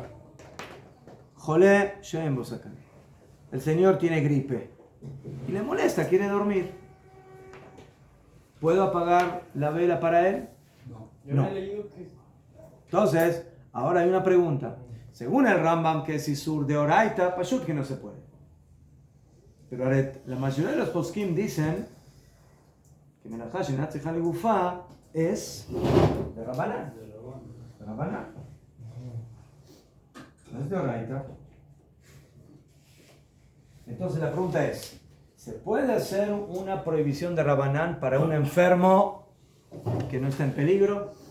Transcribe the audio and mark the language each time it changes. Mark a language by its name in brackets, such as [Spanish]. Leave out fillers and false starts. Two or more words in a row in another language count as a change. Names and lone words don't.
[Hebrew] חולה שאין בו סכנה. [Spanish] El señor tiene gripe y le molesta, quiere dormir. ¿Puedo apagar la vela para él? No. No. Entonces, ahora hay una pregunta. Según el Rambam, que es isur de oraita, pashut que no se puede. Pero la mayoría de los poskim dicen que [Hebrew] מלאכה שאינה צריכה לגופה [Spanish] es de Rabbanán. De Rabbanán. No es de oraita. Entonces la pregunta es, ¿se puede hacer una prohibición de Rabbanán para un enfermo que no está en peligro?